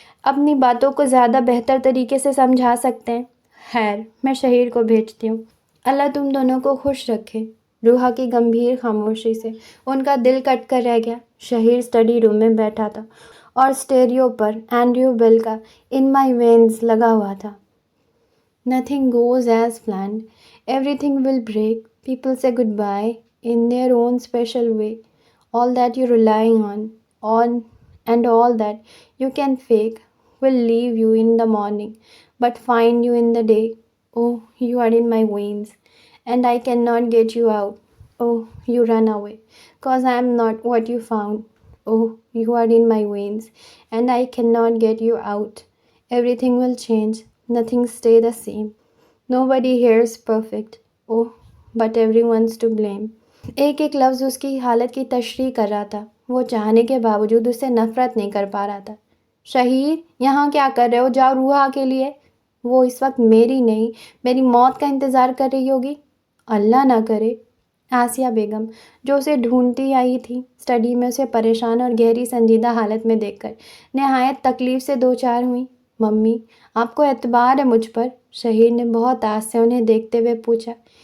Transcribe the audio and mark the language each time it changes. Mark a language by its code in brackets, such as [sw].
[ur] اپنی باتوں کو زیادہ بہتر طریقے سے سمجھا سکتے ہیں۔ خیر، میں شہیر کو بھیجتی ہوں۔ اللہ تم دونوں کو خوش رکھے۔ روحا کی گمبھیر خاموشی سے ان کا دل کٹ کر رہ گیا۔ شہیر اسٹڈی روم میں بیٹھا تھا اور اسٹیریو پر اینڈریو بیل کا ان مائی وینز لگا ہوا تھا۔ [en] Nothing goes as planned. Everything will break. People say goodbye in their own special way. All that you're relying on, and all that you can fake will leave you in the morning, but find you in the day. Oh, you are in my veins, and I cannot get you out. Oh, you run away, 'cause I am not what you found. Oh, you are in my veins, and I cannot get you out. Everything will change. Nothing stay the same. Nobody here is perfect. Oh, but everyone's to blame. [ur] ایک ایک لفظ اس کی حالت کی تشریح کر رہا تھا۔ وہ چاہنے کے باوجود اس سے نفرت نہیں کر پا رہا تھا۔ شہیر، یہاں کیا کر رہے ہو؟ جاؤ روحا کے لیے۔ وہ اس وقت میری نہیں، میری موت کا انتظار کر رہی ہوگی۔ اللہ نہ کرے۔ آسیہ بیگم، جو اسے ڈھونڈتی آئی تھی، اسٹڈی میں اسے پریشان اور گہری سنجیدہ حالت میں دیکھ کر نہایت تکلیف سے دوچار ہوئیں۔ ممی، آپ کو اعتبار ہے مجھ پر؟ شہیر نے بہت آس سے انہیں دیکھتے ہوئے پوچھا۔